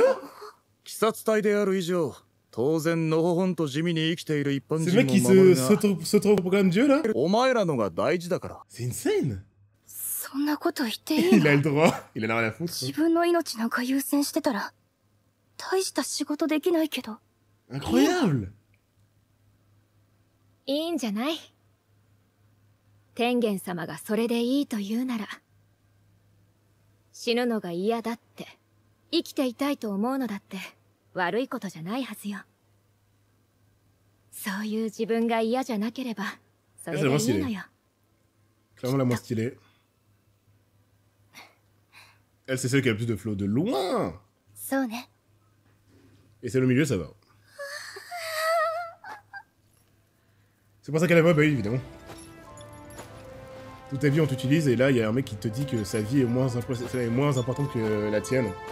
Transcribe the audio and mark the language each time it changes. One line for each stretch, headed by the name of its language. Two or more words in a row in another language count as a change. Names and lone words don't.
French: C'est le mec qui s'autoproclame Dieu là? C'est insane. Il a le droit, il en a rien à foutre. Incroyable.
Japanese: いいんじゃない。天元様がそれでいいと言うなら、死ぬのが嫌だって、生きていたいと思うのだって悪いことじゃないはずよ。そういう自分が嫌じゃなければ、それでいいのよ。
French: Clairement la moins stylée. Elle, c'est celle qui a le plus de flow de loin. Et celle au milieu, ça va. C'est pour ça qu'elle a pas, bah oui, évidemment. Toute ta vie, on t'utilise, et là, il y a un mec qui te dit que sa vie est moins importante que la tienne.